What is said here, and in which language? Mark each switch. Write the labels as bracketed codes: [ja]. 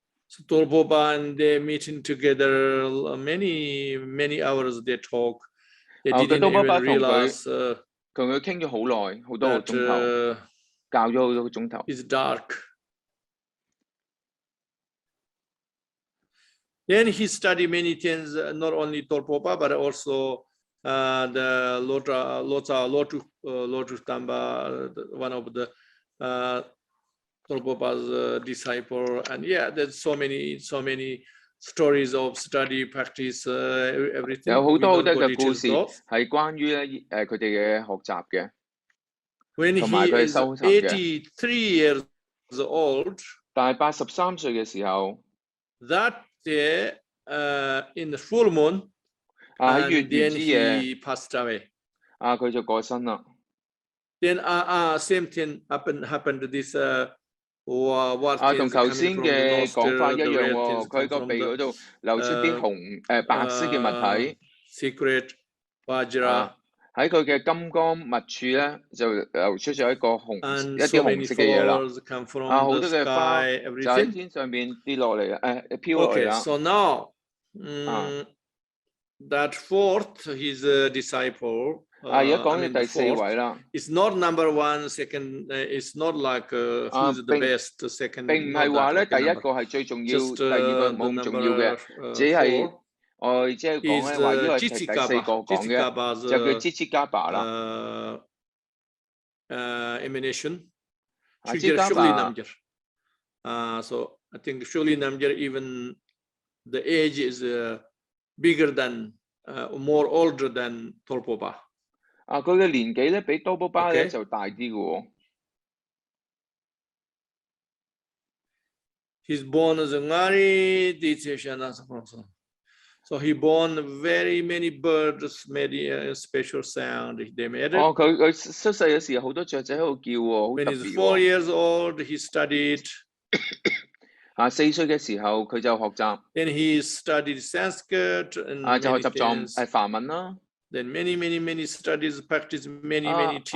[en] So Torbaba and they meeting together many hours they talk. They didn't even realize [yue] 同佢傾咗好耐，好多個鐘頭，教咗好多個鐘頭。 [en] It's dark. Then he studied many things, not only Torbaba but also the Lotu Tamba, one of the Torbaba's disciple, and yeah, there's so many stories of study, practice, everything. [yue] 有好多嘅故事係關於咧佢哋嘅學習嘅，同埋佢哋修習嘅。 [en] 83 years old. [yue] 但係83歲嘅時候 [en] ，that day in the full moon， [yue] 喺月圓之夜 [en] he passed away。 [yue] 佢就過身啦。 [en] Then same thing happened to this [yue] 同頭先嘅講法一樣喎，佢個鼻嗰度流出啲白色嘅物體。 [en] Secret Vajra。 [yue] 喺佢嘅金剛密處咧，就流出咗一啲紅色嘅嘢啦。好多嘅花就喺天上邊跌落嚟飄落嚟啦。 [en] So now that fourth his disciple。 [yue] 而家講嘅第四位啦。 [en] It's not number one, second. It's not like who's the best, second. [yue] 並唔係話咧第一個係最重要，第二個冇咁重要嘅，只係我即係講咧話呢個係第四個講嘅，就叫支支加巴啦。 [en] Emanation. Shuli Namgyar. So I think Shuli Namgyar even the age is bigger than, more older than Torpoba. [yue] 佢嘅年紀咧比多波巴咧就大啲嘅喎。 [en] He's born as a Ngari Ditseshana. So he born very many birds made a special sound. They made it. [yue] 佢出世嘅時候好多雀仔喺度叫喎，好特別喎。 [en] When he's 4 years old, he studied. [yue] 4歲嘅時候佢就學習。 [en] Then he studied Sanskrit and [yue] 就學習梵文啦。 [en] Then many studies, practice many teachers.